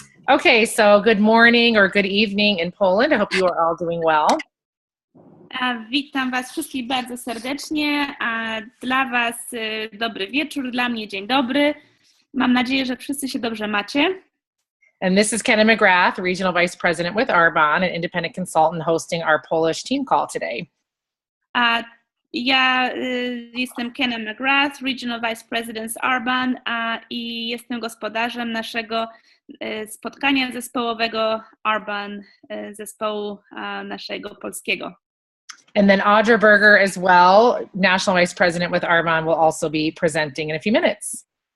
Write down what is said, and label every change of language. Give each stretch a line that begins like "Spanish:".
English: Okay, so good morning or good evening in Poland. I hope you are all doing well.
Polish: Witam Was wszystkich bardzo serdecznie. Dla Was dobry wieczór, dla mnie dzień dobry. Mam nadzieję, że wszyscy się dobrze macie.
English: And this is Kenna McGrath, Regional Vice President with Arbonne, an independent consultant hosting our Polish team call today.
Polish: Ja jestem Kenna McGrath, Regional Vice President z Arbonne i jestem gospodarzem naszego spotkania zespołowego Arbonne, zespołu naszego polskiego.
English: And then Audra Berger as well, National Vice President with Arbonne, will also be presenting in a few minutes.